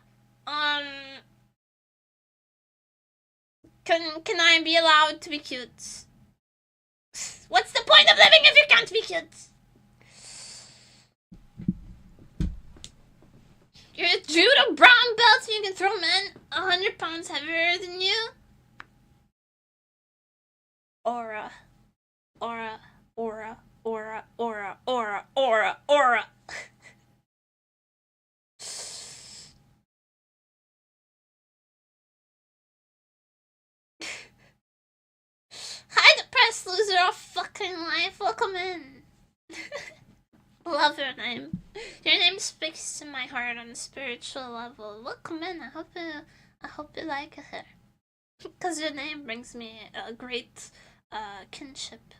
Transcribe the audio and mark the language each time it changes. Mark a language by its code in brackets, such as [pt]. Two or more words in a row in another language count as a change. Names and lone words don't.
[en] Can I be allowed to be cute? What's the point of living if you can't be cute? You're a judo brown belt and you can throw men 100 pounds heavier than you? Aura. Aura. Aura. Aura. Aura. Aura. Aura. Aura. Hi, depressed loser of fucking life. Welcome in. Love your name. Your name speaks to my heart on a spiritual level. Welcome in. I hope you like it. Because your name brings me a great kinship.